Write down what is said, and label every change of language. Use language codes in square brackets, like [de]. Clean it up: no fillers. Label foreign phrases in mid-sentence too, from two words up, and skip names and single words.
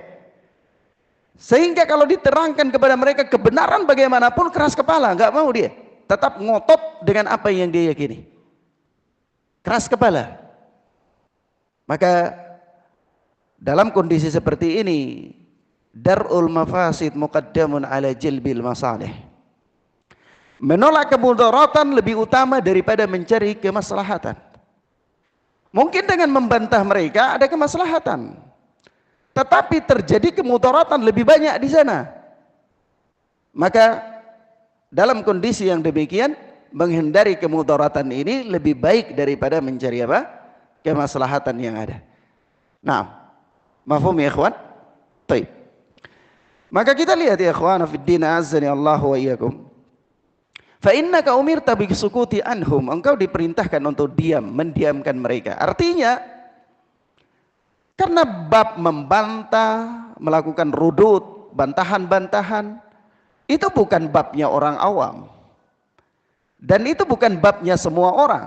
[id] Sehingga kalau diterangkan kepada mereka kebenaran bagaimanapun keras kepala, nggak mau dia. Tetap ngotot dengan apa yang dia yakini, keras kepala. Maka dalam kondisi seperti ini, [ar] درء المفاسد مقدم على جلب المصالح. [id] Menolak kemudaratan lebih utama daripada mencari kemaslahatan. Mungkin dengan membantah mereka ada kemaslahatan, tetapi terjadi kemudaratan lebih banyak di sana. Maka dalam kondisi yang demikian, menghindari kemudaratan ini lebih baik daripada mencari apa? Kemaslahatan yang ada. Nah, [ar] مفهوم يا إخوان? [id] Baik. Maka kita lihat [ar] يا إخوان في الدين أعزني الله وإياكم. فإنك أمرت بالسكوت عنهم, [id] engkau diperintahkan untuk diam, mendiamkan mereka. Artinya karena bab membantah, melakukan rudud, bantahan-bantahan, itu bukan babnya orang awam. Dan itu bukan babnya semua orang.